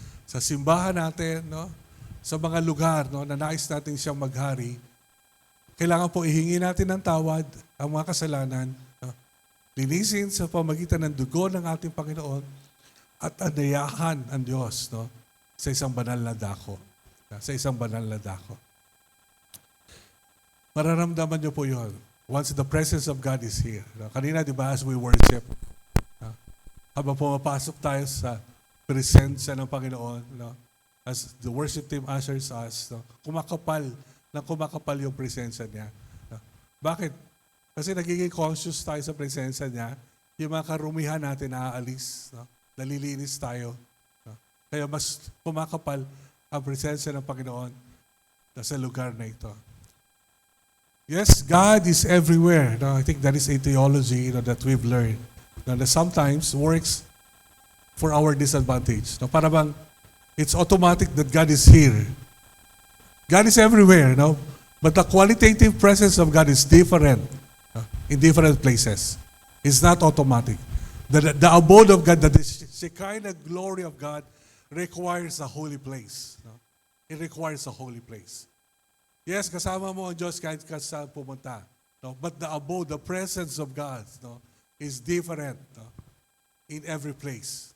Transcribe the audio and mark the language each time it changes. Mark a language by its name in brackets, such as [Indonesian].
[Filipino] sa simbahan natin, no? Sa mga lugar, no, na nais natin siyang maghari, kailangan po ihingi natin ng tawad ang mga kasalanan, no? Linisin sa pamagitan ng dugo ng ating Panginoon at anayahan ang Diyos, no, sa isang banal na dako. Sa isang banal na dako. Mararamdaman niyo po yun [English] once the presence of God is here. [Filipino] No? Kanina, di ba, [English] as we worship, [Filipino] no? Habang pumapasok tayo sa presensya ng Panginoon, no? [English] As the worship team ushers us, no? [Filipino] Kumakapal yung presensya niya. No? Bakit? Kasi nagiging conscious tayo sa presensya niya, yung mga karumihan natin naaalis, no? Nalilinis tayo. No? Kaya mas kumakapal ang presensya ng Panginoon sa lugar na ito. [English] Yes, God is everywhere. No, I think that is a theology, that we've learned. No, that sometimes works for our disadvantage. No, [Filipino] para bang [English] it's automatic that God is here. God is everywhere, no? But the qualitative presence of God is different, no, in different places. It's not automatic. The abode of God, the Shekinah glory of God requires a holy place. No? It requires a holy place. [Filipino] Yes, kasama mo ang Diyos kahit saan pumunta. No? [English] But the abode, the presence of God, no, is different, no, in every place.